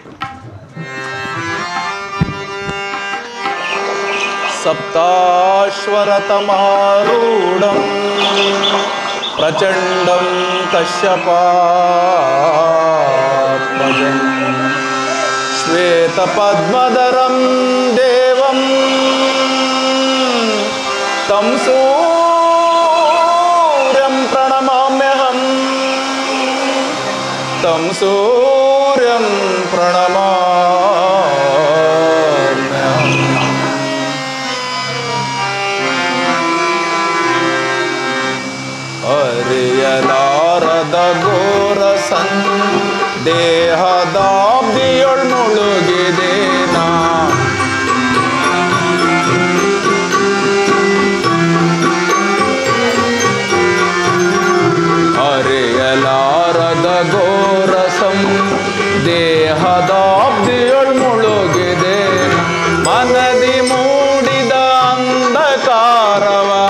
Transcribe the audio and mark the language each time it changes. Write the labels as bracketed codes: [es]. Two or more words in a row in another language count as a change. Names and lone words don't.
[sa] ಸಪ್ತಾಶ್ವರತಮಾರೂಢಂ ಪ್ರಚಂಡಂ ಕಶ್ಯಪಾತ್ಮಜಂ ಶ್ವೇತಪದ್ಮಧರಂ ದೇವಂ तं सूर्यं प्रणमाम्यहं तं सूर्यं प्रणमाम्यहम् [kn] ಅರಿಯಲಾರದ ಘೋರ ಸಂದೇಹದಾಬ್ದಿಯೊಳ್ ಮುಳುಗಿದೇನಾ ಅರಿಯಲಾರದ ಘೋರ ಸಂದೇಹದಾಬ್ದಿಯೊಳ್ ಮುಳುಗಿದೇನ ಮನದಿ ಮೂಡಿದ ಅಂಧಕಾರವ